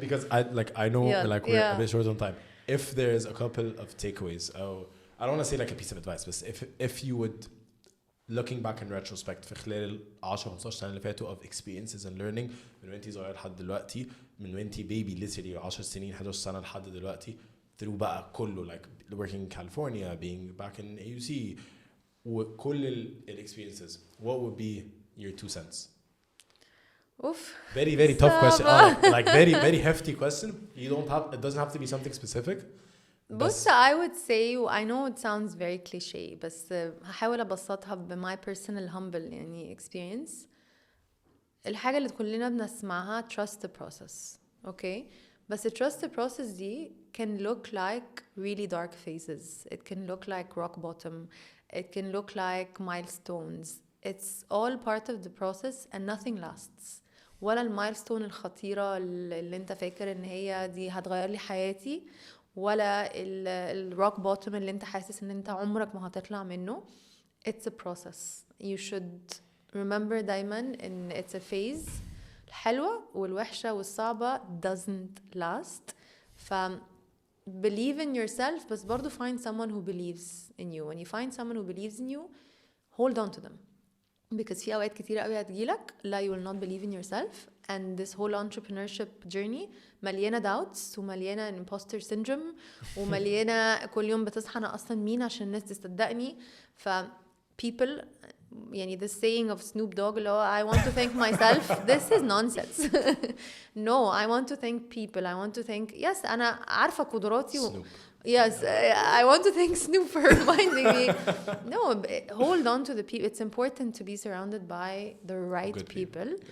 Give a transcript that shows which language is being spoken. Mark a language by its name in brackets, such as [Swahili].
[English] Because I know we're a bit short on time. If there's a couple of takeaways, I don't want to say like a piece of advice, but if you would, looking back in retrospect [Arabic] في خلال 10-15 سنة اللي فاتوا [English] of experiences and learning [Arabic] من وانتي صغير لحد دلوقتي, من وانتي [English] baby literally [Arabic] 10 سنين 11 سنة لحد دلوقتي, [English] through [Arabic] بقى كله [English] like working in California, being back in AUC, [Arabic] وكل [English] experiences, what would be your 2 cents? Oof. Very tough question. Like very hefty question. It doesn't have to be something specific. But I would say, I know it sounds very cliche, [Arabic] بس هحاول أبسطها [English] my personal humble [Arabic] يعني [English] experience. [Arabic] الحاجة اللي كلنا بنسمعها [English] trust the process. Okay? [Arabic] بس [English] trust the process [Arabic] دي [English] can look like really dark phases. It can look like rock bottom. It can look like milestones. It's all part of the process and nothing lasts. [Arabic] ولا المايلستون الخطيرة اللي انت فاكر ان هي دي هتغير لي حياتي, ولا الروك بوتوم اللي انت حاسس ان انت عمرك ما هتطلع منه. [English] it's a process. You should remember [Arabic] دايما ان [English] it's a phase. [Arabic] الحلوة والوحشة والصعبة [English] doesn't last. Believe in yourself, but [Arabic] برضو [English] find someone who believes in you. When you find someone who believes in you, hold on to them. Because [Arabic] في أوقات كتيرة قوي هتجيلك لا [English] you will not believe in yourself. And this whole entrepreneurship journey [Arabic] مليانة [English] doubts [Arabic] ومليانة [English] imposter syndrome [Arabic] ومليانة كل يوم بتصحى أنا أصلا مين عشان الناس تصدقني. [English] people [Arabic] يعني [English] this saying of Snoop Dogg [Arabic] اللي هو [English] I want to thank myself this is nonsense. No, I want to thank people. I want to thank yes [Arabic] أنا عارفة قدراتي [English] yes I want to thank Snoop for reminding me. No, hold on to the people. It's important to be surrounded by the right people.